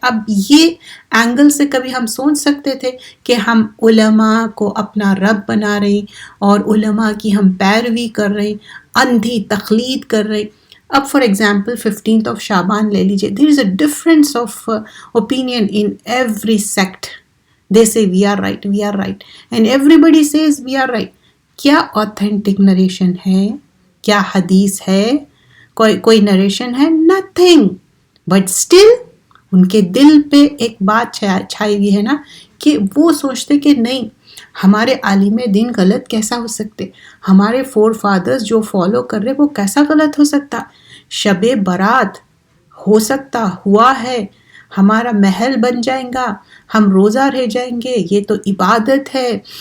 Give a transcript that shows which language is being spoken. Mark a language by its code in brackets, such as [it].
[hi] अब ये एंगल से कभी हम सोच सकते थे कि हम उलमा को अपना रब बना रहे और उलमा की हम पैरवी कर रहे, अंधी तकलीद कर रहे. [en] अब for example 15th of शाबान [hi] ले लीजिए, [en] There is a difference of opinion in every sect. They say we are right, and everybody says we are right. [hi] क्या ऑथेंटिक नरेशन है, क्या हदीस है, कोई नरेशन है? नथिंग. बट स्टिल उनके दिल पे एक बात छाई हुई है ना, कि वो सोचते कि नहीं, हमारे आलिम दीन गलत कैसा हो सकते, हमारे [en] forefathers [hi] जो फॉलो कर रहे वो कैसा गलत हो सकता, शबे बारात हो सकता, हुआ है, हमारा महल बन जाएगा, हम रोज़ा रह जाएंगे, ये तो इबादत है.